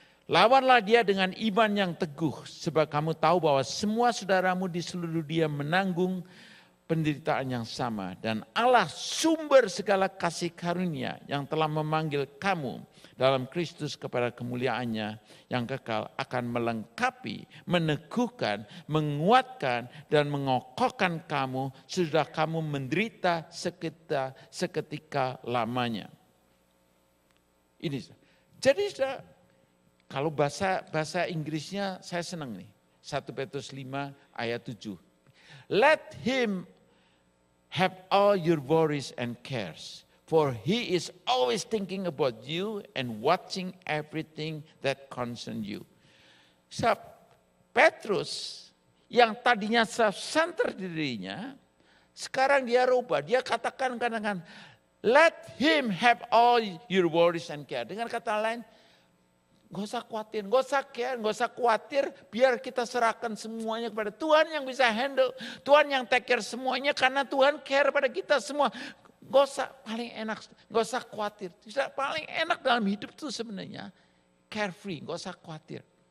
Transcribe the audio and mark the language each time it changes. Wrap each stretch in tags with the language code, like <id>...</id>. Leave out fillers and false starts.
<id>Lawanlah dia dengan iman yang teguh, sebab kamu tahu bahwa semua saudaramu di seluruh dunia menanggung penderitaan yang sama, dan Allah sumber segala kasih karunia yang telah memanggil kamu dalam Kristus kepada kemuliaannya yang kekal akan melengkapi, meneguhkan, menguatkan dan mengokohkan kamu sesudah kamu menderita seketika lamanya. Ini. Jadi kalau bahasa Inggrisnya saya senang nih. 1 Petrus 5 ayat 7.</id> <en>Let him have all your worries and cares, for he is always thinking about you and watching everything that concern you.</en> <id>So, Petrus yang tadinya self-centered dirinya, sekarang dia rubah. Dia katakan,</id> <en>let him have all your worries and care.</en> <id>Dengan kata lain, gak usah khawatir, gak usah care, gak usah khawatir, biar kita serahkan semuanya kepada Tuhan yang bisa handle. Tuhan yang</id> <en>take care</en> <id>semuanya karena Tuhan care pada kita semua. Gak usah, paling enak, gak usah khawatir. Paling enak dalam hidup itu sebenarnya carefree, gak usah khawatir.</id>